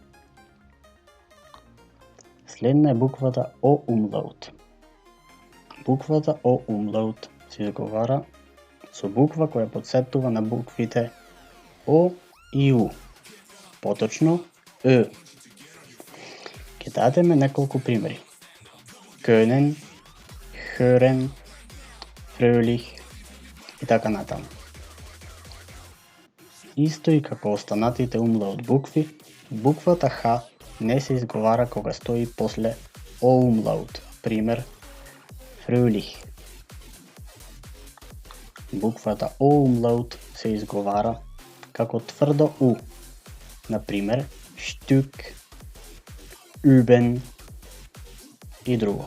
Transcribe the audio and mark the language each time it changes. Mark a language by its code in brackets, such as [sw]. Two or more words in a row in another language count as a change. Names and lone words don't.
[mk] Следна е буквата О умлаут. Буквата О умлаут се изговара со буква која потсетува на буквите О и У, поточно Е. Ќе дадеме неколку примери. [de] Können, hören, fröhlich [mk] и така натаму. Исто и како останатите умлаут букви, буквата Х не се изговара кога стои после О умлаут, пример fröhlich. Буквата О умлаут се изговара како тврдо У, например [de] Stück, üben [mk] и друго.